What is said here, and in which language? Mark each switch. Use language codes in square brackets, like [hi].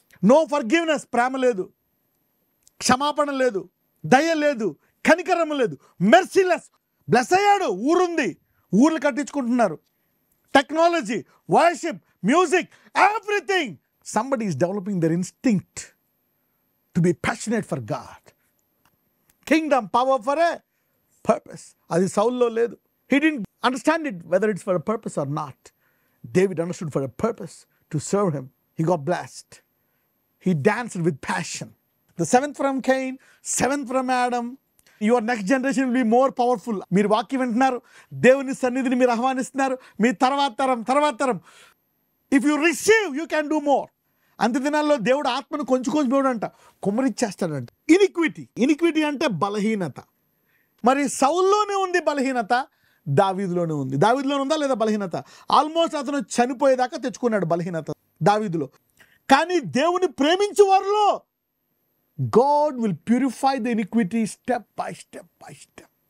[en] no forgiveness, [te] ప్రేమ లేదు, క్షమాపణ లేదు, దయ లేదు, కనికరం లేదు, మెర్సీలెస్. బ్లెస్ అయ్యాడు, ఊరుంది, ఊర్లు కట్టించుకుంటున్నారు, technology, worship, music, everything. [en] Somebody is developing their instinct to be passionate for God. Kingdom, power for a purpose. [te] అది సౌల్లో లేదు. [en] He didn't understand it, whether it's for a purpose or not. David understood for a purpose, to serve him. He got blessed. He danced with passion. The 7th from Cain, 7th from Adam. Your next generation will be more powerful. [te] మీరు వాక్యం వింటున్నారు, దేవుని సన్నిధిని మీరు ఆహ్వానిస్తున్నారు. మీ తర్వాత తరం. [en] If you receive, you can do more. [te] అంత్య దినాల్లో దేవుడు ఆత్మను కొంచెం అంట కుమ్మరిచ్చేస్తాడంట. ఇనిక్విటీ అంటే బలహీనత. మరి సౌల్లోనే ఉంది బలహీనత, దావీదులోనే ఉంది. దావీదులోనే ఉందా లేదా బలహీనత? ఆల్మోస్ట్ అతను చనిపోయేదాకా తెచ్చుకున్నాడు బలహీనత దావీదులో. కానీ దేవుని ప్రేమించే వారిలో [en] God will purify the iniquity step by step.